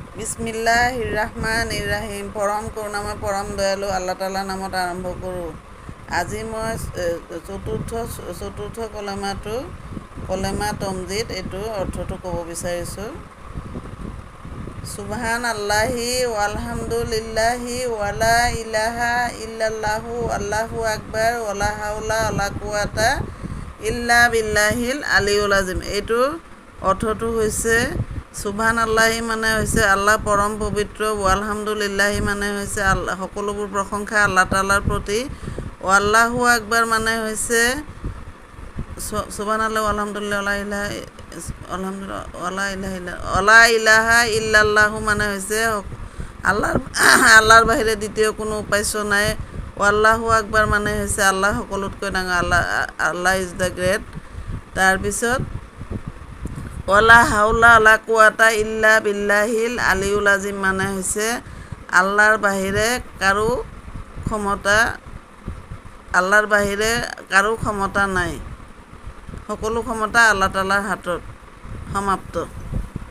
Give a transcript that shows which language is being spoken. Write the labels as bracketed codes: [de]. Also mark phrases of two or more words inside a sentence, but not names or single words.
[ar] بسم الله الرحمن الرحيم. [as] পৰম কৰুণাময় পৰম দয়ালু আল্লাহ তাআলাৰ নামত আৰম্ভ কৰোঁ। আজি মই চতুৰ্থ কলেমাটো কলেমা তমজিদ এইটো অৰ্থটো ক'ব বিচাৰিছোঁ। [ar] سبحان الله والحمد لله ولا إله إلا الله الله أكبر ولا حول ولا قوة إلا بالله العلي العظيم. [as] এইটো অৰ্থটো হৈছে [ar] سبحان الله [as] মানে হৈছে আল্লাহ পৰম পবিত্ৰ, আলহামদুলিল্লাহি মানে হৈছে আল্লাহ সকলোবোৰ প্ৰশংসা আল্লাহ তাআলাৰ প্ৰতি, [ar] الله أكبر [as] মানে হৈছে [ar] سبحان الله الحمد لله ولا إله إلا الله [as] মানে হৈছে আল্লাহৰ বাহিৰে দ্বিতীয় কোনো উপাস্য নাই। [ar] الله أكبر [as] মানে হৈছে আল্লাহ সকলোতকৈ ডাঙৰ, [en] Allah is the great. [as] তাৰপিছত [ar] ولا حول ولا قوة إلا بالله العلي العظيم [as] মানে হৈছে আল্লাহৰ বাহিৰে কাৰো ক্ষমতা নাই, সকলো ক্ষমতা আল্লাহ তাআলাৰ হাতত সমাপ্ত।